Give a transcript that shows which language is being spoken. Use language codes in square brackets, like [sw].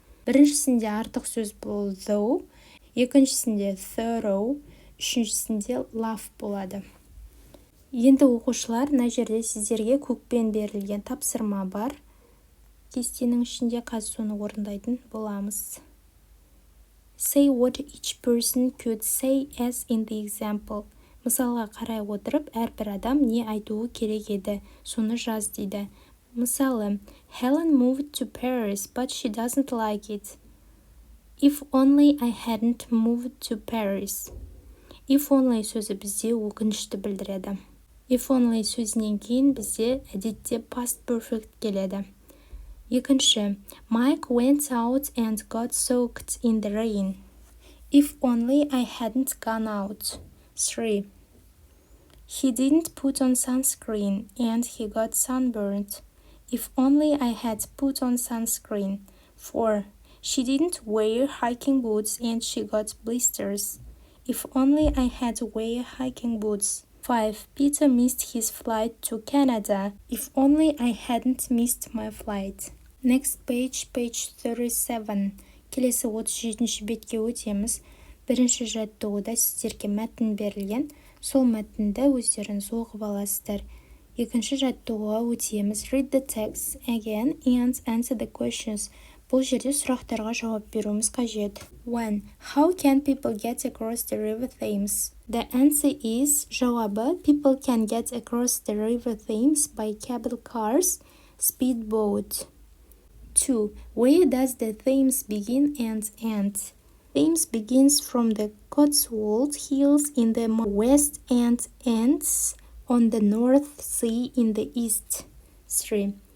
[kk] Біріншісінде артық сөз бұл though, екіншісінде thorough, үшіншісінде love болады. Енді оқушылар, мына жерде сіздерге көкпен берілген тапсырма бар. Кестенің ішінде қазір соны орындайтын боламыз. [en] Say what each person could say as in the example. [kk] Мысалға қарай отырып, әрбір адам не айтуы керек еді, соны жаз дейді. [en] Мысалы, Helen moved to Paris, but she doesn't like it. If only I hadn't moved to Paris. [kk] If only сөзі бізде өкінішті білдіреді. If only сөзінен кейін бізде әдетте past perfect келеді. [en] Екінші, Mike went out and got soaked in the rain. If only I hadn't gone out. 3. He didn't put on sunscreen and he got sunburned. If only I had put on sunscreen. 4. She didn't wear hiking boots and she got blisters. If only I had wear hiking boots. 5. Peter missed his flight to Canada. If only I hadn't missed my flight. Next page 37. [kk] Келесі 37-ші бетке өтеміз. Бірінші жаттығуда сіздерге мәтін берілген. Сол мәтінді өздеріңіз оқып аласыздар. Екінші жаттығуға өтеміз. [en] Read the text again and answer the questions. [kk] Бұл жерде сұрақтарға жауап беруіміз қажет. 1. [en] How can people get across the river Thames? The answer is жауабы people can get across the river Thames by cable cars, speedboat. 2. Where does the Thames begin and end? Thames begins from the Cotswold Hills in the west and ends on the North Sea in the east. 3.